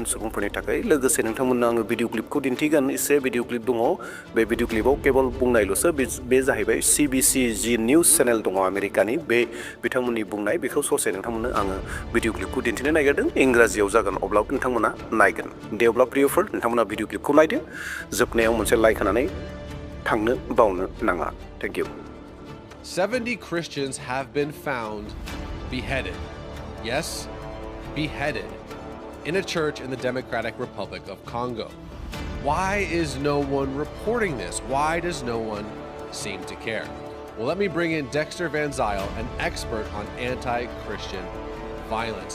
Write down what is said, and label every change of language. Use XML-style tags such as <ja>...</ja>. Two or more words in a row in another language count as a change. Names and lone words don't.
<brx>सुबुंफोरनि थाखाय लोगोसे नोंथांमोननो आङो भिडिअ क्लिपखौ दिन्थिगोन एसे भिडिअ क्लिप दङ बे भिडिअ क्लिपाव केवल बुंनायल'सो बे जाहैबाय CBC जि निउस चेनेल दङ आमेरिकानि बे बिथांमोननि बुंनाय बेखौ ससे नोंथांमोननो आङो भिडिअ क्लिपखौ दिन्थिनो नागिरदों इंराजियाव जागोन अब्लाबो नोंथांमोना नायगोन दे अब्ला प्रियफोर नोंथांमोना भिडिअ क्लिपखौ नायदो जोबनायाव मोनसे लाइक होनानै थांनो बावनो नाङा</brx> <en>thank you 70 Christians have been found beheaded. Yes, beheaded. In a church in the Democratic Republic of Congo. Why is no one reporting this? Why does no one seem to care? Well, let me bring in Dexter Van Zyl, an expert on anti-Christian violence.</en>